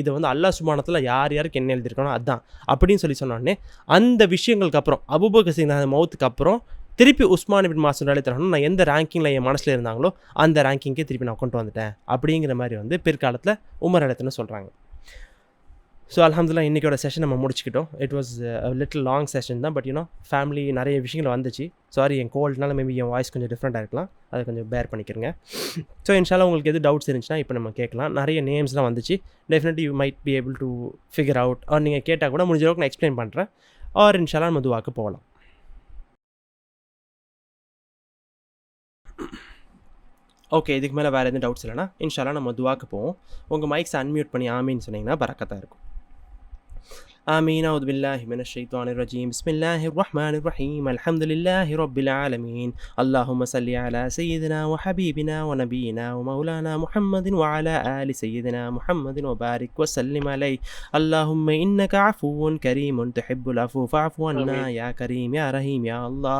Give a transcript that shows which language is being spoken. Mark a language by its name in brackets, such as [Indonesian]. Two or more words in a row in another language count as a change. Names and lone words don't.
[Tamil] இது வந்து அல்லாஹ் சுப்ஹானஹு யாருக்கு என்ன எழுதியிருக்கணும் அதுதான் அப்படின்னு சொன்னோடனே அந்த விஷயங்களுக்கு அப்புறம் அபூபக்கர் சித்திக் மௌத்துக்கு அப்புறம் திருப்பி உஸ்மான் இப்னு மாசூன் ரலியல்லாஹு நான் எந்த ரேங்கிங்கில் என் மனசில் இருந்தாங்களோ அந்த ரேங்கிங்கே திருப்பி நான் கொண்டு வந்துட்டேன் அப்படிங்கிற மாதிரி வந்து பிற்காலத்தில் உமர் ரலியல்லாஹு சொல்கிறாங்க. ஸோ அல்ஹம்துலில்லாஹ் இன்றைக்கோட செஷன் நம்ம முடிச்சுக்கிட்டோம். [English] it was little long session தான். but family [Tamil] நிறைய விஷயங்கள் வந்துச்சு. சாரி, என் கோல்டுனால மேபி என் வாய்ஸ் கொஞ்சம் டிஃப்ரெண்ட்டாக இருக்கலாம், அதை கொஞ்சம் பேர் பண்ணிக்கிறங்க. ஸோ இன்ஷால்லா உங்களுக்கு எது டவுட்ஸ் இருந்துச்சுன்னா இப்போ நம்ம கேட்கலாம். நிறைய நேம்ஸ்லாம் வந்துச்சு. [English] definitely you might be able to figure out. [Tamil] ஆர் நீங்கள் கேட்டால் கூட முடிஞ்ச அளவுக்கு நான் எக்ஸ்பிளைன் பண்ணுறேன். ஆர் இன்ஷால்லா நம்ம துவாக்கு போகலாம். ஓகே, இதுக்கு மேலே வேறு எதுவும் டவுட்ஸ் இல்லைனா இன்ஷால்லா நம்ம துவாக்கு போவோம். உங்கள் மைக்ஸ் அன்மியூட் பண்ணி ஆமீன்னு சொன்னீங்கன்னா பரக்கத்தாக இருக்கும். [Arabic] آمين. أعوذ بالله من الشيطان الرجيم. بسم الله الرحمن الرحيم. الحمد لله رب العالمين. اللهم صل على سيدنا وحبيبنا ونبينا ومولانا محمد وعلى آل سيدنا محمد وبارك وسلم عليه. اللهم إنك عفو كريم تحب العفو فاعف عنا يا كريم يا رحيم يا الله.